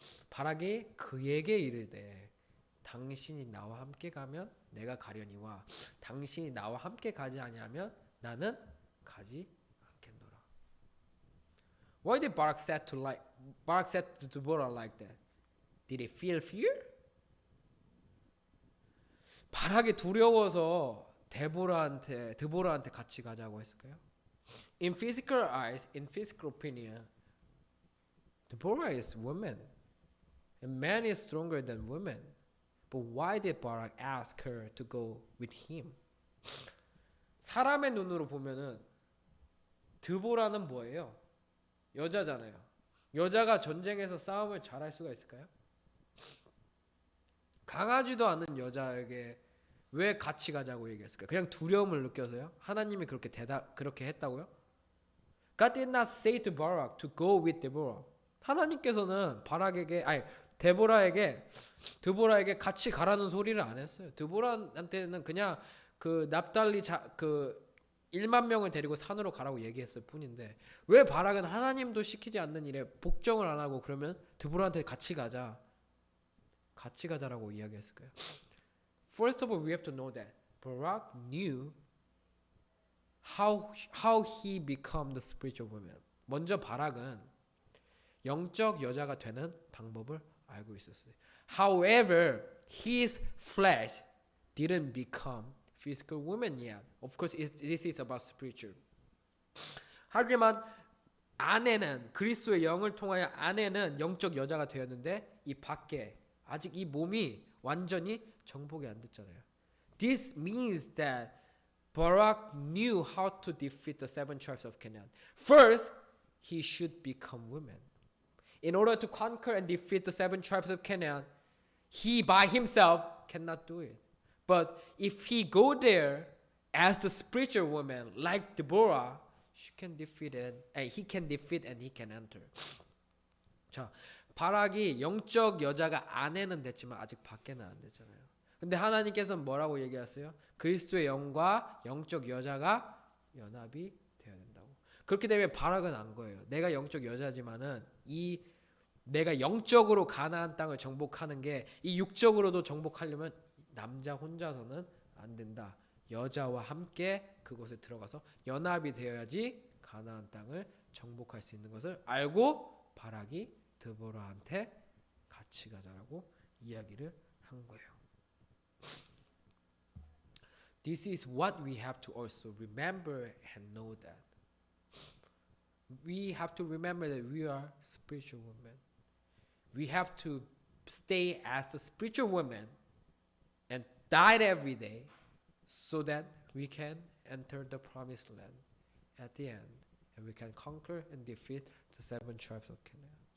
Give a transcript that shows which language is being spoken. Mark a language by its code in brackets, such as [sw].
[ko] 바락이 그에게 이르되, 당신이 나와 함께 가면 내가 가려니와 당신이 나와 함께 가지 아니하면 나는 가지 않겠노라. [en] Why did Barak said to Deborah like that? Did he feel fear? [ko] 바락이 두려워서 드보라한테 같이 가자고 했을까요? [en] In physical eyes, in physical opinion, Deborah is woman, and man is stronger than woman. But why did Barak ask her to go with him? [ko] 사람의 눈으로 보면은 드보라는 뭐예요? 여자잖아요. 여자가 전쟁에서 싸움을 잘할 수가 있을까요? 강하지도 않은 여자에게 왜 같이 가자고 얘기했을까요? 그냥 두려움을 느껴서요? 하나님이 그렇게 했다고요? [en] God did not say to Barak to go with Deborah. [ko] 하나님께서는 드보라에게 같이 가라는 소리를 안 했어요. 드보라한테는 그냥 그 납달리 그 1만 명을 데리고 산으로 가라고 얘기했을 뿐인데 왜 바락은 하나님도 시키지 않는 일에 복종을 안 하고 그러면 드보라한테 같이 가자라고 이야기했을까요? [en] First of all, we have to know that Barak knew how he become the spiritual woman. [ko] 먼저 바락은 영적 여자가 되는 방법을 알고 있었어요. [en] However, his flesh didn't become physical woman yet. Of course, this is about spiritual. [ko] 하지만 아내는 그리스도의 영을 통하여 아내는 영적 여자가 되었는데 이 밖에 아직 이 몸이 완전히 정복이 안 됐잖아요. [en] This means that Barak knew how to defeat the 7 tribes of Canaan. First, he should become woman. In order to conquer and defeat the 7 tribes of Canaan, he by himself cannot do it. But if he go there as the spiritual woman like Deborah, she can defeat it, and he can defeat and he can enter. [ko] 자, 바락이 영적 여자가 안에는 됐지만 아직 밖에는 안 됐잖아요. 근데 하나님께서는 뭐라고 얘기하세요? 그리스도의 영과 영적 여자가 연합이 되어야 된다고. 그렇기 때문에 바락은 안 거예요. 내가 영적 여자지만은 내가 영적으로 가나안 땅을 정복하는 게 이 육적으로도 정복하려면 남자 혼자서는 안 된다. 여자와 함께 그곳에 들어가서 연합이 되어야지 가나안 땅을 정복할 수 있는 것을 알고 바락이 드보라한테 같이 가자라고 이야기를 한 거예요. [en] This is what we have to also remember and know that. We have to remember that we are spiritual women. We have to stay as the spiritual women and die every day so that we can enter the promised land at the end and we can conquer and defeat the 7 tribes of Canaan.